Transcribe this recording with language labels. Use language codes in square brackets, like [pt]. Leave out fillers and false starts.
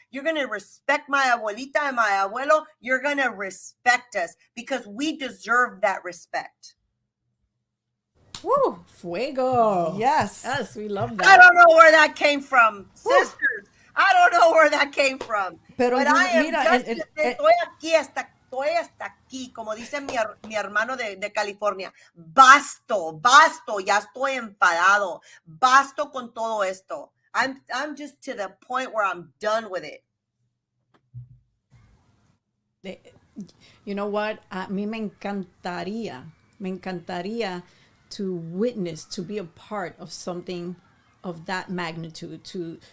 [en] You're going to respect my abuelita and my abuelo. You're going to respect us because we deserve that respect. Woo! Fuego. Yes. Yes, we love that. I don't know where that came from, sisters. I don't know where that came from. [es] Pero [en] but I am [es] mira, [en] just [es] estoy aquí hasta estoy hasta aquí, como dice mi hermano de California, basto, ya estoy enfadado, basto con todo esto. [en] I'm just to the point where I'm done with it. You know what? [es] A mí me encantaría [en] to witness, to be a part of something of that magnitude.